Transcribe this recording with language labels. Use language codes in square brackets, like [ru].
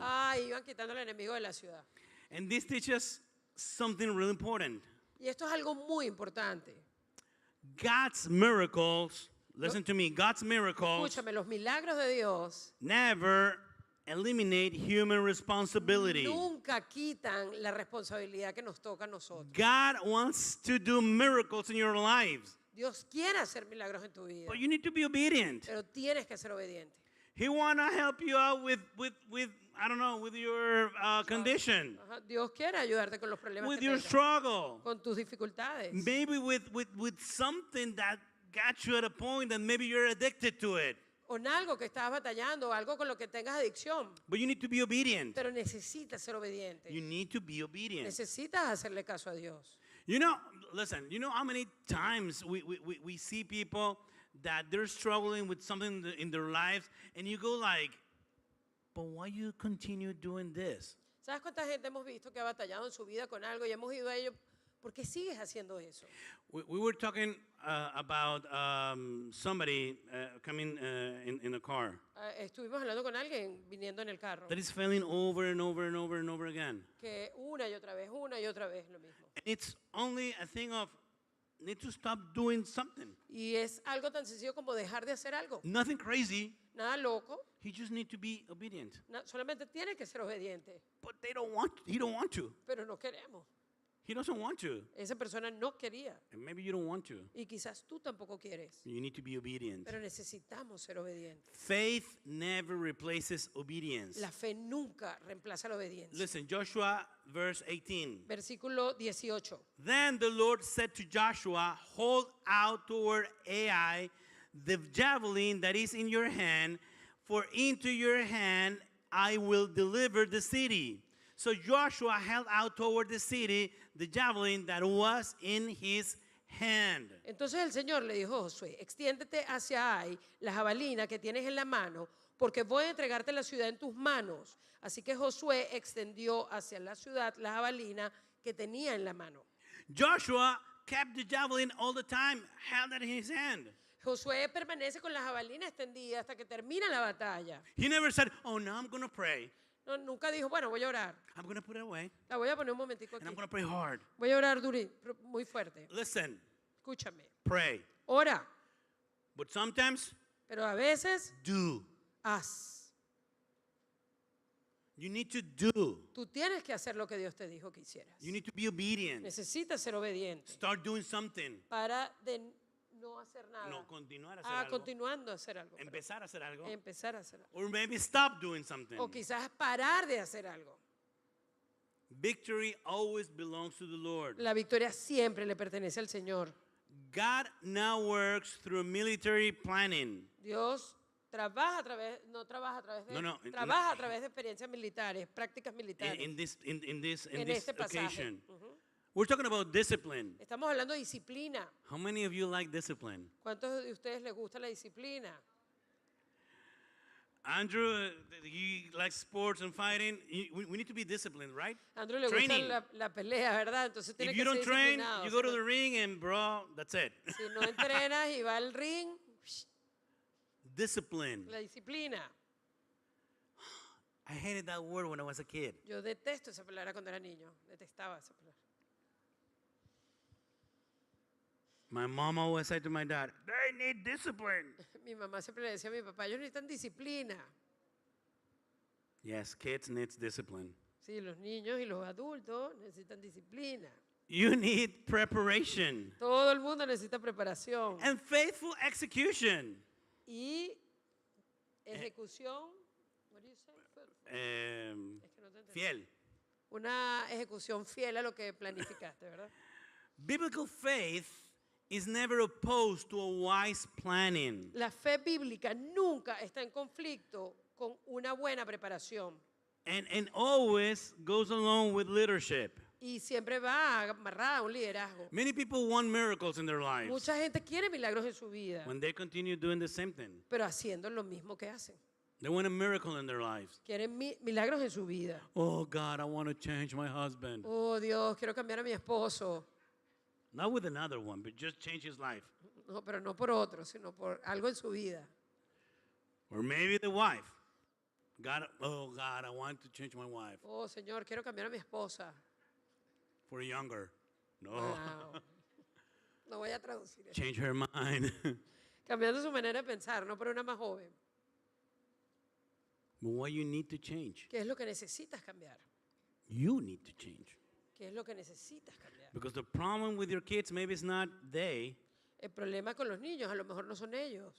[es] Iban quitando al enemigo de la ciudad. [en] And this teaches something really important. [es] Y esto es algo muy importante. [en] God's miracles, listen to me, God's miracles [es] Escúchame, los milagros de Dios [en] never eliminate human responsibility. [es] nunca quitan la responsabilidad que nos toca a nosotros. [en] God wants to do miracles in your lives, [es] Dios quiere hacer milagros en tu vida, [en] but you need to be obedient. [es] pero tienes que ser obediente. [en] He want to help you out with I don't know, with your condition, [es] Ajá, Dios quiere ayudarte con los problemas [en] with [es] que [en] your [es] tengas, [en] struggle, [es] con tus dificultades. [en] maybe with something that got you at a point that maybe you're addicted to it. [es] O en algo que estás batallando, o algo con lo que tengas adicción, [en] But you need to be obedient. [es] pero necesitas ser obediente. [en] You need to be obedient. [es] Necesitas hacerle caso a Dios. [en] You know, listen, you know how many times we see people that they're struggling with something in their lives, and you go like, but why you continue doing this? [es] ¿Sabes cuánta gente hemos visto que ha batallado en su vida con algo y hemos ido a ellos? ¿Por qué sigues haciendo eso? [en] We were talking about somebody coming in a car [es] Estuvimos hablando con alguien viniendo en el carro, [en] that is failing over and over and over and over again. [es] que una y otra vez lo mismo. [en] It's only a thing of need to stop doing something. [es] Y es algo tan sencillo como dejar de hacer algo. [en] Nothing crazy. [es] Nada loco, [en] He just need to be obedient. [es] solamente tiene que ser obediente, [en] But he don't want to. [es] pero no queremos. [en] He doesn't want to. [es] Esa persona no quería [en] And maybe you don't want to. [es] y quizás tú tampoco quieres, [en] You need to be obedient. [es] pero necesitamos ser obedientes. [en] Faith never replaces obedience. [es] La fe nunca reemplaza la obediencia. [en] Listen, Joshua verse 18. [es] Versículo 18. [en] Then the Lord said to Joshua, hold out toward Ai the javelin that is in your hand, for into your hand I will deliver the city. So Joshua held out toward the city the javelin that was in his hand. [es] Entonces el Señor le dijo a Josué, extiéndete hacia Ai, la jabalina que tienes en la mano, porque voy a entregarte la ciudad en tus manos. Así que Josué extendió hacia la ciudad la jabalina que tenía en la mano. [en] Joshua kept the javelin all the time, held it in his hand. [es] Josué permanece con la jabalina extendida hasta que termina la batalla. [en] He never said, oh, now I'm going to pray. [es] No, nunca dijo, bueno, voy a orar. [en] I'm going to put it away, [es] La voy a poner un momentico [en] and [es] aquí. [en] I'm going to pray hard. [es] Voy a orar muy fuerte. [en] Listen, [es] Escúchame. [en] pray. [es] Ora, [en] But sometimes, [es] pero a veces [en] do. [es] haz. [en] You need to do. [es] Tú tienes que hacer lo que Dios te dijo que hicieras. [en] You need to be obedient. [es] Necesitas ser obediente [en] Start doing something. [es] para de no hacer nada. No, continuar a hacer algo. Continuando a hacer algo. Empezar a hacer algo. Empezar a hacer algo. [en] Or maybe stop doing something. [es] O quizás parar de hacer algo. [en] Victory always belongs to the Lord. [es] La victoria siempre le pertenece al Señor. [en] God now works through military planning. [es] Dios trabaja a través, no trabaja a través de, No, trabaja a través de experiencias militares, prácticas militares. [en] In this [es] en este pasaje. [en] occasion. We're talking about discipline. [es] Estamos hablando de disciplina. [en] How many of you like discipline? [es] ¿Cuántos de ustedes les gusta la disciplina? [en] Andrew, he likes sports and fighting. We need to be disciplined, right? [es] Andrew le [en] Training. [es] gusta la pelea, ¿verdad? Entonces tiene [en] If [es] que [en] you [es] ser [en] don't train, [es] disciplinado. [en] you go to the ring and bro, that's it. [es] Si no entrenas y va al ring, [en] Discipline. [es] la disciplina. [en] I hated that word when I was a kid. [es] Yo detesto esa palabra cuando era niño. Detestaba esa palabra. [en] My mom always said to my dad, they need discipline. [es] Mi mamá siempre le decía a mi papá, ellos necesitan disciplina. [en] Yes, kids need discipline. [es] Sí, los niños y los adultos necesitan disciplina. [en] You need preparation [es] Todo el mundo necesita preparación. [en] and faithful execution. [es] Y ejecución, [en] what do you say? [es] Es que no te entendí. Fiel. Una ejecución fiel a lo que planificaste, ¿verdad? [en] Biblical faith is never opposed to a wise planning. [es] La fe bíblica nunca está en conflicto con una buena preparación [en] And always goes along with leadership. [es] y siempre va amarrada a un liderazgo. [en] Many people want miracles in their lives [es] Mucha gente quiere milagros en su vida, [en] when they continue doing the same thing. [es] pero haciendo lo mismo que hacen. [en] They want a miracle in their lives. [es] Quieren milagros en su vida. [en] Oh God, I want to change my husband. [es] Oh Dios, quiero cambiar a mi esposo. [en] Not with another one, but just change his life. [es] No, pero no por otro, sino por algo en su vida. [en] Or maybe the wife. God, oh God, I want to change my wife [es] Oh Señor, quiero cambiar a mi esposa. [en] for a younger. No, [es] Wow. No voy a traducir eso. [en] change her mind. [es] Cambiando su manera de pensar, no por una más joven. [en] But what you need to change? [es] ¿Qué es lo que necesitas cambiar? [en] You need to change. [es] ¿Qué es lo que necesitas cambiar? [en] Because the problem with your kids, maybe it's not they, [es] El problema con los niños a lo mejor no son ellos,